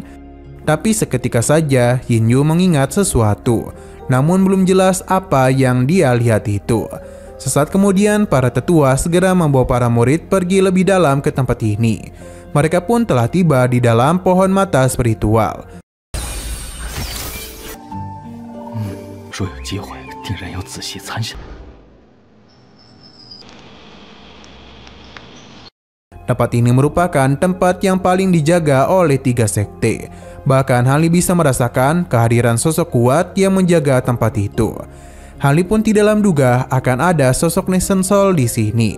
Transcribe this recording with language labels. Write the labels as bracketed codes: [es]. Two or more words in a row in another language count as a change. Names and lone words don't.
[id] Tapi seketika saja Yin Yu mengingat sesuatu, namun belum jelas apa yang dia lihat itu. Sesaat kemudian para tetua segera membawa para murid pergi lebih dalam ke tempat ini. Mereka pun telah tiba di dalam pohon mata spiritual. [zh] 若有机会，定然要仔细参审。 [id] Tempat ini merupakan tempat yang paling dijaga oleh 3 sekte. Bahkan Han Li bisa merasakan kehadiran sosok kuat yang menjaga tempat itu. Han Li pun tidak dalam duga akan ada sosok [en] Nation Soul [id] di sini.